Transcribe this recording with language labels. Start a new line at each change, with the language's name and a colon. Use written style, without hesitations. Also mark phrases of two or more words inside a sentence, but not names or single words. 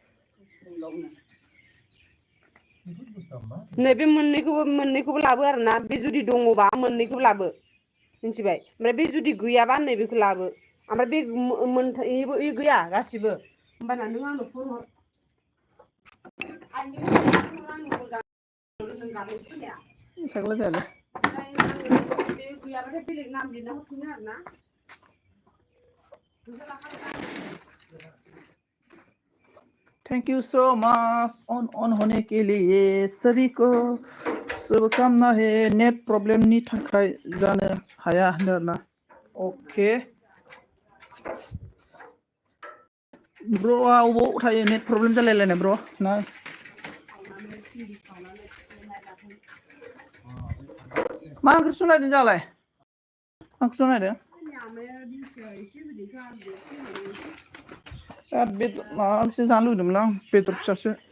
Bodo: नैबे मोननैखौबो लाबो आरोना बे जुदि दङबा मोननैखौबो लाबो मिथिबाय ओमफ्राय बे जुदि गैयाबा नैबेखौ लाबो ओमफ्राय बे गैया गासिबो होमबाना नों आंनो फन हर साग्ला जायालै बे गैयाबाथाय बेलेग नाम लिरना हरफिनो आरोना
English: thank you so much on
Hindi: होने के लिए सभी को शुभकामना है नेट
Bodo: प्रॉब्लमनि थाखाय जानो हाया होनना
Hindi: ओके
Bodo: ब्र'आ अबाव थायो नेट प्रब्लेम जालायलायनाय ब्र' ना मा ओंख्रि संलायदों जालाय मा ओंख्रि संलायदों माबा मोनसे जानो लुगैदोंमोन आं बेदर फिसासो